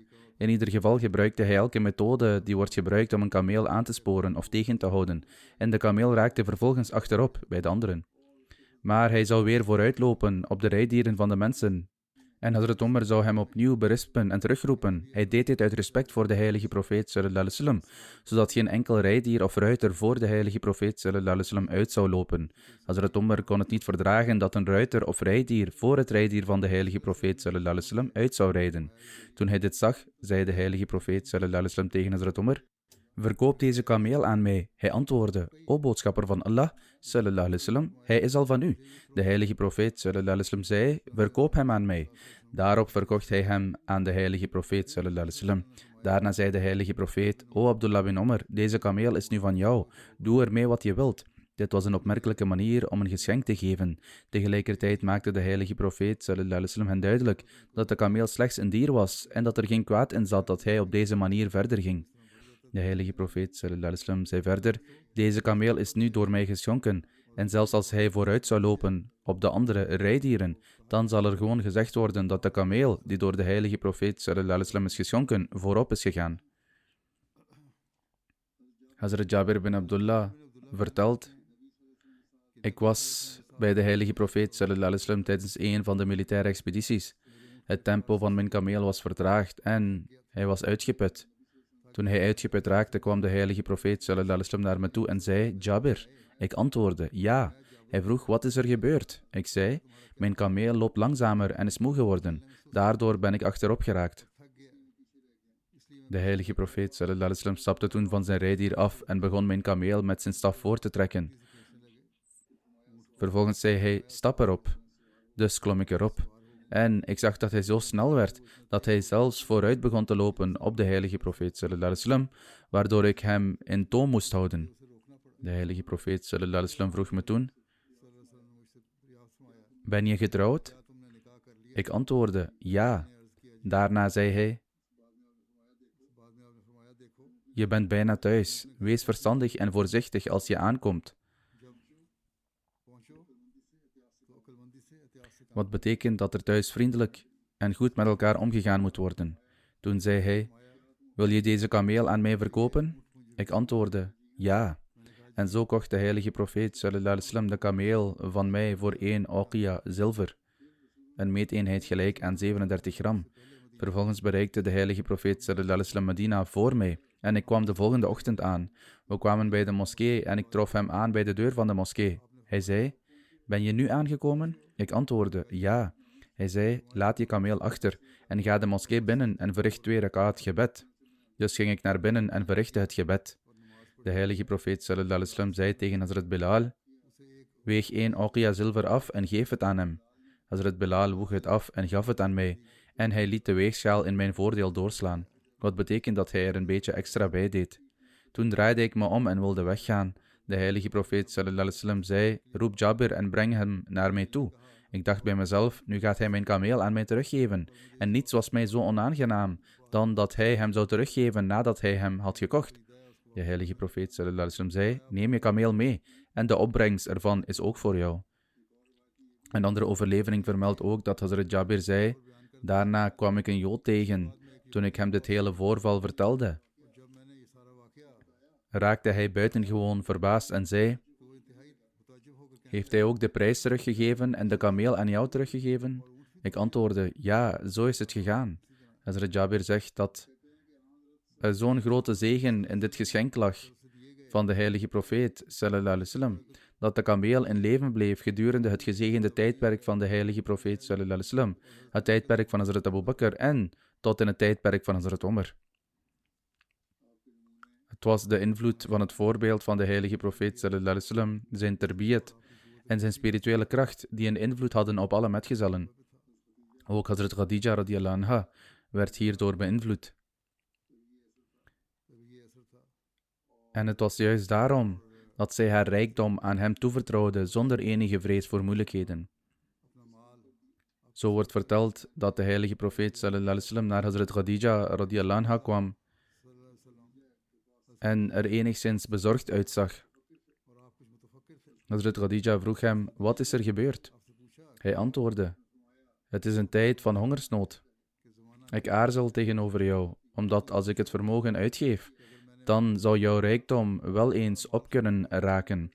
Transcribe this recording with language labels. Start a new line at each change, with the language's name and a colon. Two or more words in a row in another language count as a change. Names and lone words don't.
Dutch: In ieder geval gebruikte hij elke methode die wordt gebruikt om een kameel aan te sporen of tegen te houden. En de kameel raakte vervolgens achterop bij de anderen. Maar hij zou weer vooruitlopen op de rijdieren van de mensen. En Hazrat Umar zou hem opnieuw berispen en terugroepen. Hij deed dit uit respect voor de heilige profeet
Arabic: صلى الله عليه وسلم,
Dutch: zodat geen enkel rijdier of ruiter voor de heilige profeet
Arabic: صلى الله عليه وسلم
Dutch: uit zou lopen. Hazrat Umar kon het niet verdragen dat een ruiter of rijdier voor het rijdier van de heilige profeet
Arabic: صلى الله عليه وسلم
Dutch: uit zou rijden. Toen hij dit zag, zei de heilige profeet
Arabic: صلى الله عليه وسلم
Dutch: tegen Hazrat Umar: verkoop deze kameel aan mij. Hij antwoordde: o boodschapper van Allah
Arabic: صلى الله عليه وسلم,
Dutch: hij is al van u. De heilige profeet
Arabic: صلى الله عليه وسلم
Dutch: zei: verkoop hem aan mij. Daarop verkocht hij hem aan de heilige profeet
Arabic: صلى الله عليه وسلم.
Dutch: Daarna zei de heilige profeet: o Abdullah bin Umar, deze kameel is nu van jou. Doe ermee wat je wilt. Dit was een opmerkelijke manier om een geschenk te geven. Tegelijkertijd maakte de heilige profeet
Arabic: صلى الله عليه وسلم
Dutch: hen duidelijk dat de kameel slechts een dier was en dat er geen kwaad in zat dat hij op deze manier verder ging. De heilige profeet
Arabic: صلى الله عليه وسلم
Dutch: zei verder: deze kameel is nu door mij geschonken, en zelfs als hij vooruit zou lopen op de andere rijdieren, dan zal er gewoon gezegd worden dat de kameel die door de heilige profeet
Arabic: صلى الله عليه وسلم
Dutch: is geschonken, voorop is gegaan. Hazrat Jabir bin Abdullah vertelt: ik was bij de heilige profeet
Arabic: صلى الله عليه وسلم
Dutch: tijdens een van de militaire expedities. Het tempo van mijn kameel was vertraagd en hij was uitgeput. Toen hij uitgeput raakte, kwam de heilige profeet
Arabic: صلى الله عليه وسلم
Dutch: naar me toe en zei: Jabir. Ik antwoordde: ja. Hij vroeg: wat is er gebeurd? Ik zei: mijn kameel loopt langzamer en is moe geworden. Daardoor ben ik achterop geraakt. De heilige profeet
Arabic: صلى الله عليه وسلم
Dutch: stapte toen van zijn rijdier af en begon mijn kameel met zijn staf voor te trekken. Vervolgens zei hij, stap erop. Dus klom ik erop. En ik zag dat hij zo snel werd, dat hij zelfs vooruit begon te lopen op de heilige profeet
Arabic: صلى الله عليه وسلم,
Dutch: waardoor ik hem in toom moest houden. De heilige profeet
Arabic: صلى الله عليه وسلم
Dutch: vroeg me toen, ben je getrouwd? Ik antwoordde, ja. Daarna zei hij, je bent bijna thuis. Wees verstandig en voorzichtig als je aankomt. Wat betekent dat er thuis vriendelijk en goed met elkaar omgegaan moet worden. Toen zei hij, wil je deze kameel aan mij verkopen? Ik antwoordde, ja. En zo kocht de heilige profeet
Arabic: صلى الله عليه وسلم
Dutch: de kameel van mij voor 1 oqia zilver, een meeteenheid gelijk aan 37 gram. Vervolgens bereikte de heilige profeet
Arabic: صلى الله عليه وسلم
Dutch: Medina voor mij en ik kwam de volgende ochtend aan. We kwamen bij de moskee en ik trof hem aan bij de deur van de moskee. Hij zei, ben je nu aangekomen? Ik antwoordde, ja. Hij zei, laat je kameel achter en ga de moskee binnen en verricht 2 rakaat gebed. Dus ging ik naar binnen en verrichtte het gebed. De heilige profeet
Arabic: صلى الله عليه وسلم
Dutch: zei tegen Hazrat Bilal, weeg 1 oqia zilver af en geef het aan hem. Hazrat Bilal woeg het af en gaf het aan mij, en hij liet de weegschaal in mijn voordeel doorslaan, wat betekent dat hij er een beetje extra bij deed. Toen draaide ik me om en wilde weggaan. De heilige profeet
Arabic: صلى الله عليه وسلم
Dutch: zei, roep Jabir en breng hem naar mij toe. Ik dacht bij mezelf, nu gaat hij mijn kameel aan mij teruggeven, en niets was mij zo onaangenaam dan dat hij hem zou teruggeven nadat hij hem had gekocht. De heilige profeet
Arabic: صلى الله عليه وسلم
Dutch: zei, neem je kameel mee, en de opbrengst ervan is ook voor jou. Een andere overlevering vermeldt ook dat Hazrat Jabir zei, daarna kwam ik een Jood tegen. Toen ik hem dit hele voorval vertelde, raakte hij buitengewoon verbaasd en zei, heeft hij ook de prijs teruggegeven en de kameel aan jou teruggegeven? Ik antwoordde, ja, zo is het gegaan. Hazrat Jabir zegt dat er zo'n grote zegen in dit geschenk lag van de heilige profeet,
Arabic: صلى الله عليه وسلم,
Dutch: dat de kameel in leven bleef gedurende het gezegende tijdperk van de heilige profeet,
Arabic: صلى الله عليه وسلم,
Dutch: het tijdperk van Hazrat Abu Bakr en tot in het tijdperk van Hazrat Omar. Het was de invloed van het voorbeeld van de heilige profeet,
Arabic: صلى الله عليه وسلم,
Dutch: zijn tarbiyat en zijn spirituele kracht, die een invloed hadden op alle metgezellen. Ook Hazrat Khadija
Arabic: رضي الله عنها
Dutch: werd hierdoor beïnvloed. En het was juist daarom dat zij haar rijkdom aan hem toevertrouwde zonder enige vrees voor moeilijkheden. Zo wordt verteld dat de heilige profeet
Arabic: صلى الله عليه وسلم
Dutch: naar Hazrat Khadija
Arabic: رضي الله عنها
Dutch: kwam en er enigszins bezorgd uitzag. Hazrat Khadija vroeg hem, wat is er gebeurd? Hij antwoordde, het is een tijd van hongersnood. Ik aarzel tegenover jou, omdat als ik het vermogen uitgeef, dan zou jouw rijkdom wel eens op kunnen raken.